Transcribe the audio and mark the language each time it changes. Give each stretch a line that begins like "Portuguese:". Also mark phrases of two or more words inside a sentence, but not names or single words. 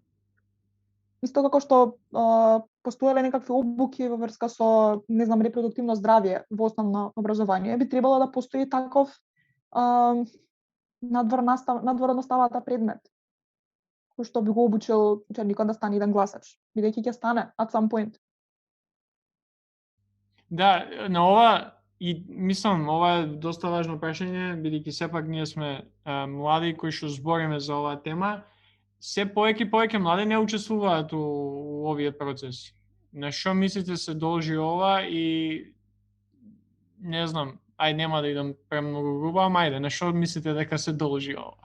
Macedonian: Исто како што постоеле некакви обуки во врска со, не знам, репродуктивно здравје во основно образование, би требало да постои таков надвор наставата предмет, кој што би го обучил ученикот да стане еден гласач, бидејќи ќе стане
English: at some point.
Macedonian: Да, на ова и мислам, ова е доста важно прашање, бидејќи сепак ние сме млади кои што збориме за оваа тема. Се повеќе млади не учествуваат у овие процеси. На што мислите се должи ова и не знам, нема да идам премногу грубо, ама ајде, на што мислите дека се должи ова?